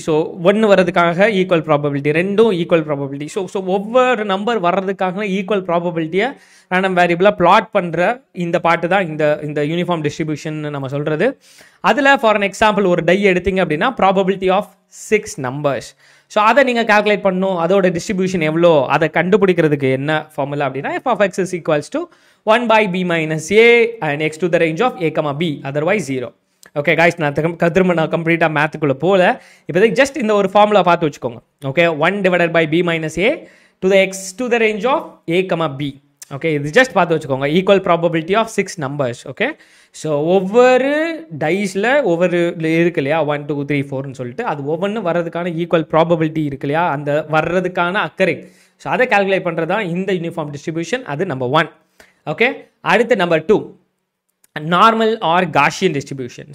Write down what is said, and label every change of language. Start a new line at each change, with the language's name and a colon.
English: so 1
Tamil: வர்றதுக்காக
English: Equal probability, 2 equal probability.
Tamil: So ஒவ்வொரு number வர்றதுக்காக ஈக்குவல் ப்ராபபிலிட்டியை ரேண்டம் வேரியபிளாக பிளாட் பண்ணுற இந்த பாட்டு தான் இந்த யூனிஃபார்ம் டிஸ்ட்ரிபியூஷன் நம்ம சொல்கிறது.
English: அதில் for an example
Tamil: ஒரு டை எடுத்தீங்க அப்படின்னா
English: Probability of 6 numbers.
Tamil: ஸோ அதை நீங்கள் கால்குலேட் பண்ணணும், அதோட டிஸ்ட்ரிபியூஷன் எவ்வளோ அதை கண்டுபிடிக்கிறதுக்கு என்ன ஃபார்முலா அப்படின்னா
English: f of x is equals to 1 by b minus a and x to the range of a comma b, otherwise 0. Okay guys,
Tamil: நான் திரும்ப கம்ப்ளீட்டாக மேத்துக்குள்ளே போகல. இப்போதைக்கு ஜஸ்ட் இந்த ஒரு ஃபார்முலா பார்த்து வச்சுக்கோங்க.
English: Okay, 1 divided by b minus a to the x to the range of a comma b.
Tamil: Okay, இது ஜஸ்ட் பார்த்து வச்சுக்கோங்க. Equal probability of 6 numbers. Okay, so ஒவ்வொரு டைஸில் ஒவ்வொரு இருக்கு இல்லையா, 1, 2, 3, 4ன்னு சொல்லிட்டு அது ஒவ்வொன்றும் வர்றதுக்கான ஈக்குவல் ப்ராபபிலிட்டி இருக்கு இல்லையா, அந்த வர்றதுக்கான அக்கறை. ஸோ அதை கால்குலேட் பண்ணுறது தான் இந்த யூனிஃபார்ம் டிஸ்ட்ரிபியூஷன். அது நம்பர் 1. ஓகே, அடுத்து number 2 normal R Gaussian distribution.